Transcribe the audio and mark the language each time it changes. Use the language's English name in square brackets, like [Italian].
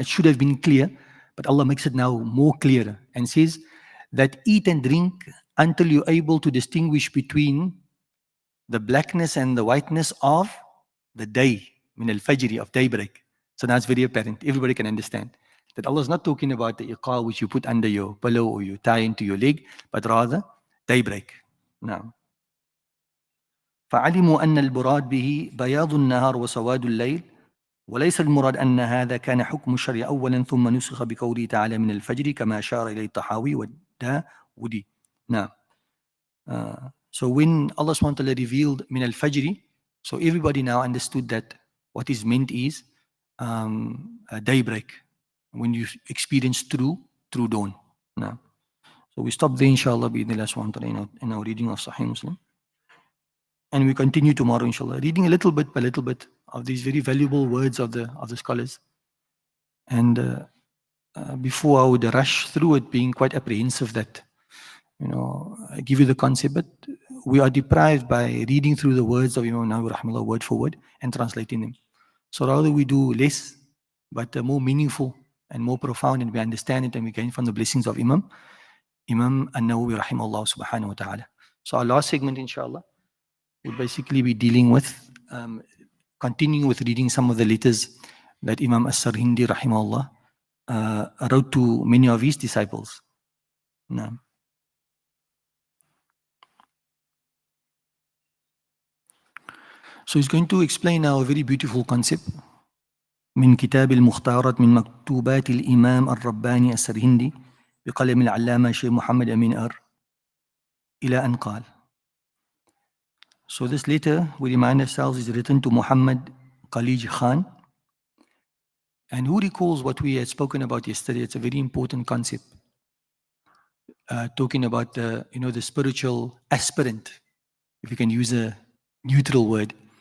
[English] It should have been clear, but Allah makes it now more clearer and says that eat and drink until you're able to distinguish between the blackness and the whiteness of the day, min al-fajr, of daybreak. So now it's very apparent. Everybody can understand that Allah is not talking about the iqal which you put under your pillow or you tie into your leg, but rather daybreak. [Arabic] Now, فعلموا أن المراد به بياض النهار وسواد الليل وليس المراد أن هذا كان حكم الشرع أولا ثم نسخ بقوله تعالى من الفجر كما أشار إليه الطحاوي والداودي. [English] Now, so when Allah SWT revealed min al-fajr, so everybody now understood that what is meant is a daybreak, when you experience true dawn. Now, so we stop there, inshallah, bi-idhnillah SWT, in our reading of Sahih Muslim. And we continue tomorrow, inshallah, reading a little bit by little bit of these very valuable words of the scholars. And before I would rush through it, being quite apprehensive that, I give you the concept, but we are deprived by reading through the words of Imam Nawawi rahimahullah word for word and translating them. So rather we do less, but more meaningful and more profound, and we understand it and we gain from the blessings of Imam An-Nawawi rahimahullah subhanahu wa ta'ala. So our last segment, inshallah, will basically be dealing with, continuing with reading some of the letters that Imam As-Sarhindi rahimahullah wrote to many of his disciples. Now, so he's going to explain now a very beautiful concept [Arabic] من كتاب المختارات من مكتوبات الإمام الرباني السرهندي بقلم العلامة شيخ محمد أمين أر إلى أن قال. [English] So this letter, we remind ourselves, is written to Muhammad Khalij Khan. And who recalls what we had spoken about yesterday? It's a very important concept. Talking about the spiritual aspirant, if you can use a neutral word.